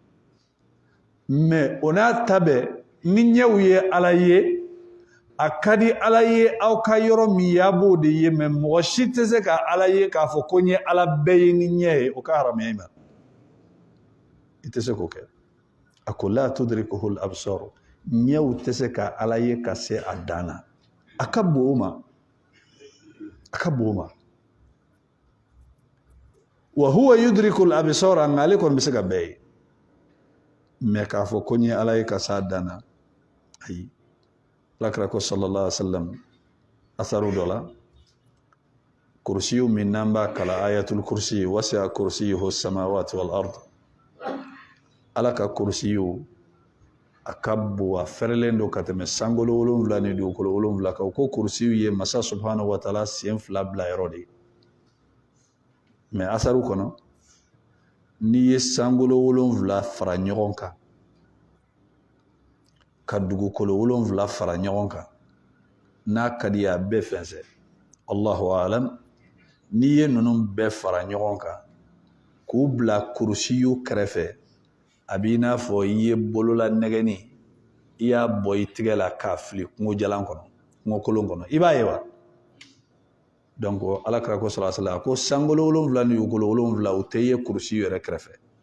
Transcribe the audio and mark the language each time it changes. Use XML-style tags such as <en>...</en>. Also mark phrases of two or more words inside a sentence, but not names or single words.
<bm>mɛ o n'a ta bɛɛ ni ɲɛw ye ala ye a ka di ala ye aw ka yɔrɔ min y'a b'o de ye mɛ mɔgɔ si tɛ se ka ala ye k'a fɔ ko n ye ala bɛɛ ye ni ɲɛ ye o ka haramuya i ma i tɛ se k'o kɛ a ko</bm> <ar>لا تدركه الأبصار</ar> <bm>ɲɛw tɛ se ka ala ye ka se a dan na a ka bon o ma a ka bon o ma</bm> <ar>وهو يدرك الأبصار</ar> <bm>nka ale kɔni bɛ se ka bɛɛ ye mɛ k'a fɔ ko n ye ala ye ka se a dan na ayi alakira ko</bm> <ar>صلى الله عليه وسلم</ar> <bm>asaru dɔ la kursiyu min n'an b'a kala</bm> <ar>آية الكرسي وسع كرسيه السماوات والأرض</ar> <bm>ala ka kursiyu a ka bon a fɛrɛlen don ka tɛmɛ sankolo 7 ni dugukolo 7 kan ko kursiyu ye masa</bm> <ar>سبحانه وتعالى</ar> <bm>sen 2 bila yɔrɔ de mɛ asaru kɔnɔ n'i ye sankolo 7 fara ɲɔgɔn kan ka dugukolo 7 fara ɲɔgɔn kan n'a ka di ye a bɛɛ fɛnsɛ</bm> <ar>الله أعلم</ar> <bm>n'i ye ninnu bɛɛ fara ɲɔgɔn kan k'u bila kurusiyu kɛrɛfɛ a b'i n'a fɔ i ye bolola nɛgɛni i y'a bɔ i tigɛ la k'a fili kungo jalan kɔnɔ kungo kolon kɔnɔ i b'a ye wa donc alakira ko</bm> <ar>صلى الله عليه وسلم</ar> <bm>ko sankolo 7 ni dugukolo 7 u tɛ ye kurusiyu yɛrɛ kɛrɛfɛ</bm>